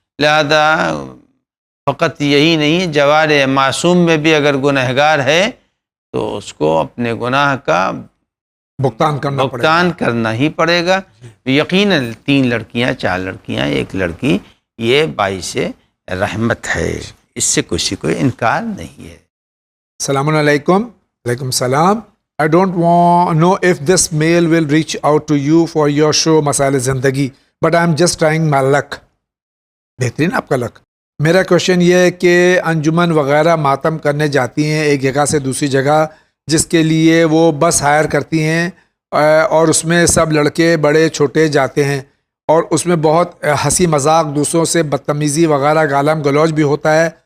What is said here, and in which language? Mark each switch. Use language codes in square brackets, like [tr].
[ur] لہذا فقط یہی نہیں، جوار معصوم میں بھی اگر گنہگار ہے تو اس کو اپنے گناہ کا بھگتان کرنا ہی پڑے گا. یقیناً 3 لڑکیاں 4 لڑکیاں 1 لڑکی یہ باعث رحمت ہے، اس سے کسی کو انکار نہیں ہے. السلام علیکم. علیکم السلام. [en] I don't know if this mail will reach out to you for your show مسائل زندگی, but I'm just trying my luck. [ur] بہترین آپ کا لک. میرا کوشچن یہ ہے کہ انجمن وغیرہ ماتم کرنے جاتی ہیں ایک جگہ سے دوسری جگہ, جس کے لیے وہ بس ہائر کرتی ہیں, اور اس میں سب لڑکے بڑے چھوٹے جاتے ہیں, اور اس میں بہت ہنسی مذاق, دوسروں سے بدتمیزی وغیرہ گالم گلوچ بھی ہوتا ہے.